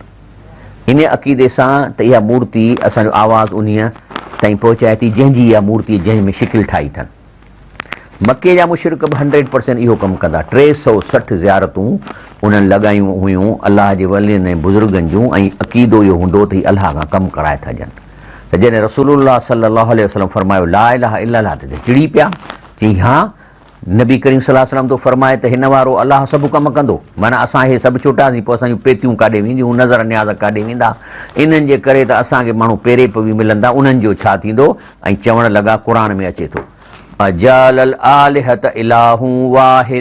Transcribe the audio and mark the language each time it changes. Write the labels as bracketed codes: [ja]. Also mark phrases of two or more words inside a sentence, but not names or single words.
[sd] इन अक़ीदे सां त इहा मूर्ति असांजो आवाज़ु उन ताईं पहुचाए थी जंहिंजी इहा मूर्ति जंहिंमें शिकिल ठाही अथनि। मके जा मुशरिक बि 100% इहो कमु कंदा। 360 ज़ियारतूं उन्हनि लॻायूं हुयूं अलाह जे वलियुनि ऐं बुज़ुर्गनि जूं, ऐं अक़ीदो इहो हूंदो त हीअ अलाह खां कमु कराए था ॾियनि। त जॾहिं रसूलुल्लाह [ar] صلى الله عليه وسلم [sd] फरमायो [ar] لا إله إلا الله [sd] त चिड़ी पिया, चई हा नबी करीम [ar] صلى الله عليه وسلم [sd] तो फरमाए त हिन वारो अलाह सभु कमु कंदो। माना असां इहे सभु छुटासीं, पोइ असांजूं पेतियूं काॾे वेंदियूं, नज़र न्याज़ काॾे वेंदा। इन्हनि जे करे त असांखे माण्हू पेरेप बि मिलंदा। उन्हनि जो छा थींदो? ऐं चवणु लॻा, क़ुर में अचे थो [ar] أجعل الآلهة إله واحد.